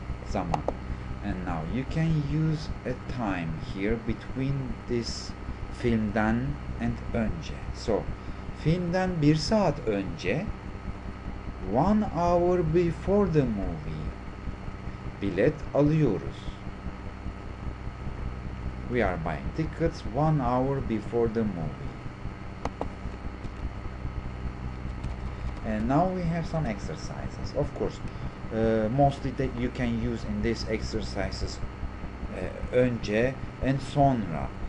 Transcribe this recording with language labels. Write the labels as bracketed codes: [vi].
[en] Zaman. And now you can use a time here between this filmden and önce. [tr] So, filmden 1 saat önce, [en] 1 hour before the movie, [tr] bilet alıyoruz. [en] We are buying tickets 1 hour before the movie. And now we have some exercises. Of course, mostly that you can use in these exercises önce and sonra.